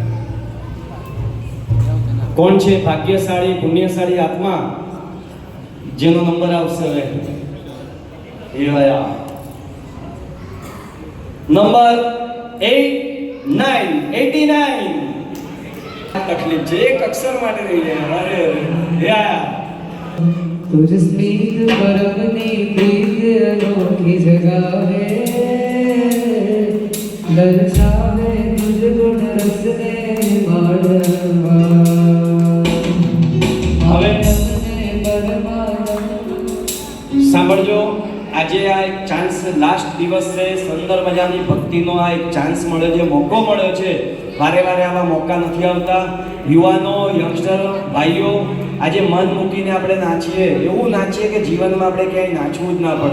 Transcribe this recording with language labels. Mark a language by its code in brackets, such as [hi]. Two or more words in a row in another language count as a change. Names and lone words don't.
[gu] કોણ છે ભાગ્યશાળી પુણ્યશાળી આત્મા જેનો નંબર આવશે? હવે એ રહ્યા નંબર 89. તકલીફ છે, એક અક્ષર માટે રહી જાય. અરે યા તુઝ સ્મિત પરમની પ્રીત અનોખી જગાવે, દર્શાવે તુઝ ગુણ રસને માડવા. હવે સાંભળજો, આજે આ એક ચાન્સ, લાસ્ટ દિવસ છે, સુંદર મજાની ભક્તિનો આ એક ચાન્સ મળ્યો છે, મોકો મળ્યો છે. વારે વારે આવા મોકા નથી આવતા. યુવાનો, યંગસ્ટર ભાઈઓ, આજે મન મૂકીને આપણે નાચીએ, એવું નાચીએ કે જીવનમાં આપણે ક્યાંય નાચવું જ ના પડે.